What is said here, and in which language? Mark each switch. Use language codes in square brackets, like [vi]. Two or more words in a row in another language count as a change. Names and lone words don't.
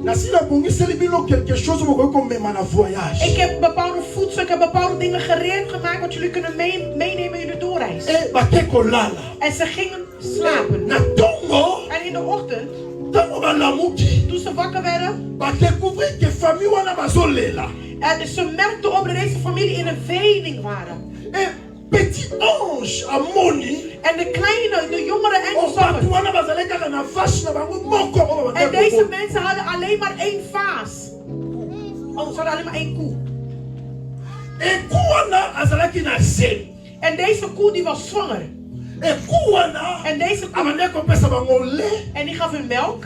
[nl] Ik heb bepaalde voedsel, ik heb bepaalde dingen gereed gemaakt wat jullie kunnen meenemen in de doorreis. En ze gingen slapen. En in de ochtend, toen ze wakker werden, ze merkten op dat deze familie in een wening waren. [fr] Petit ange amoni. [nl] En de jongere engel zag het. En deze mensen hadden alleen maar 1 vaas. Oh, ze hadden alleen maar 1 koe. En deze koe die was zwanger. En deze koe, en die gaf hun melk.